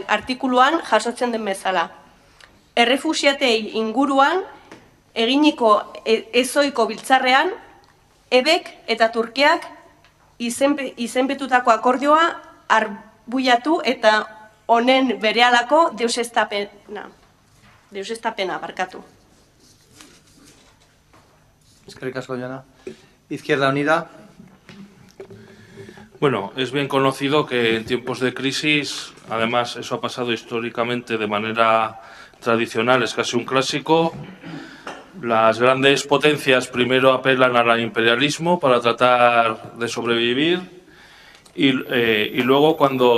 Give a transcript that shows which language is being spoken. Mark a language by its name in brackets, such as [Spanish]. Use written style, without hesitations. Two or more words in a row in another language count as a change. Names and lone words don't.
[Basque] artikuluan jasotzen den bezala. Errefuxiatei inguruan eginiko ezoiko biltzarrean, EBek eta Turkiak izenpetutako akordioa arbuiatu eta honen berehalako deuseztapena barkatu. Eskerrik asko, Joana. Izquierda Unida. [Spanish] Bueno, es bien conocido que en tiempos de crisis, además eso ha pasado históricamente de manera tradicional, es casi un clásico, las grandes potencias primero apelan al imperialismo para tratar de sobrevivir y luego cuando